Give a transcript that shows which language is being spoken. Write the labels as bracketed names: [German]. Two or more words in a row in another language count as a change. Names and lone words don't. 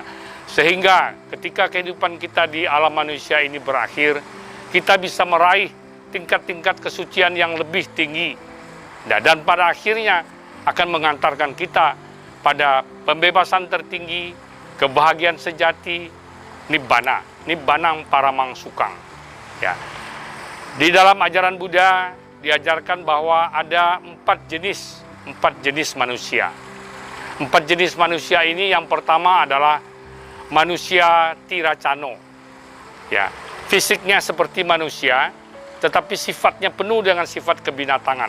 [Indonesian] Sehingga ketika kehidupan kita di alam manusia ini berakhir, kita bisa meraih tingkat-tingkat kesucian yang lebih tinggi. Dan pada akhirnya akan mengantarkan kita pada pembebasan tertinggi, kebahagiaan sejati, [Pali] nibbana, nibbanang paramang sukang. [Indonesian] Ya. Di dalam ajaran Buddha diajarkan bahwa ada 4 jenis manusia. 4 jenis manusia ini, yang pertama adalah [Pali] manusia tiracano. [Indonesian] Ya, fisiknya seperti manusia, tetapi sifatnya penuh dengan sifat kebinatangan.